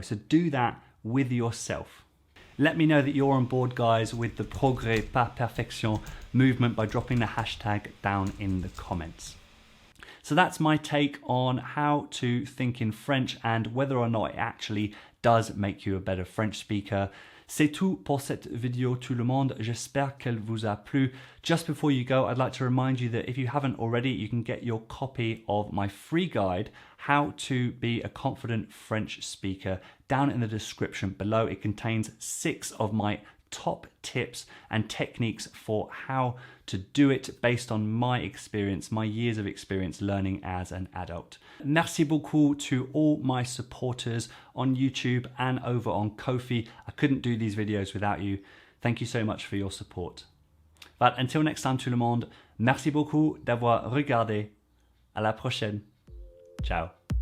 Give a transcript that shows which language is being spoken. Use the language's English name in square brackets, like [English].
[English] So do that with yourself. Let me know that you're on board, guys, with the Progrès pas perfection movement by dropping the hashtag down in the comments. So that's my take on how to think in French and whether or not it actually does make you a better French speaker. [French] C'est tout pour cette vidéo tout le monde. J'espère qu'elle vous a plu. [English] Just before you go, I'd like to remind you that if you haven't already, you can get your copy of my free guide, How to Be a Confident French Speaker, down in the description below. It contains 6 of my top tips and techniques for how to do it based on my experience, my years of experience learning as an adult. [French] Merci beaucoup [English] to all my supporters on YouTube and over on Ko-fi. I couldn't do these videos without you. Thank you so much for your support. But until next time [French] tout le monde, merci beaucoup d'avoir regardé. À la prochaine. Ciao.